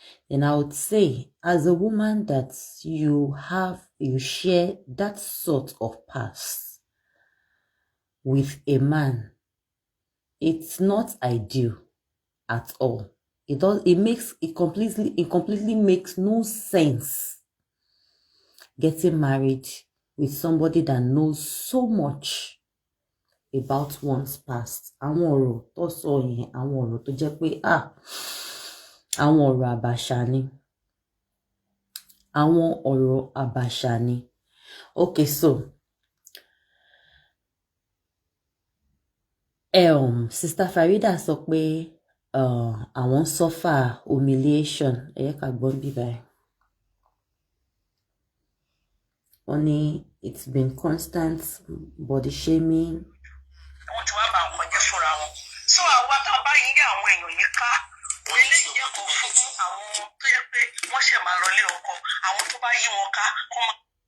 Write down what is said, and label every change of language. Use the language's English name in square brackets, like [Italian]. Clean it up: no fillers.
[English] And I would say, as a woman that you share that sort of past with a man, it's not ideal at all. It completely makes no sense getting married with somebody that knows so much about one's past. [Yoruba] Àwọn ọ̀rọ̀ tó sọ yẹn, àwọn ọ̀rọ̀ tó jẹ́ pé àwọn ọ̀rọ̀ àbàṣà ni. Okay, so Sister Farida sọ pé àwọn [English] suffer humiliation. [Yoruba] Ká gbọ́n bí báyìí. Wọ́n ní [English] it's been constant body shaming. [Yoruba] Wọ́n ti wá bá nǹkan jẹ́ fúnra wọn. So àwa tá a bá yín yá àwọn èèyàn yìí ká eléyìí jẹ́ kó fún àwọn tó yẹ pé wọ́n ṣẹ̀ máa lọ lé ọkọ àwọn tó bá yí wọn ká kọ́ máa.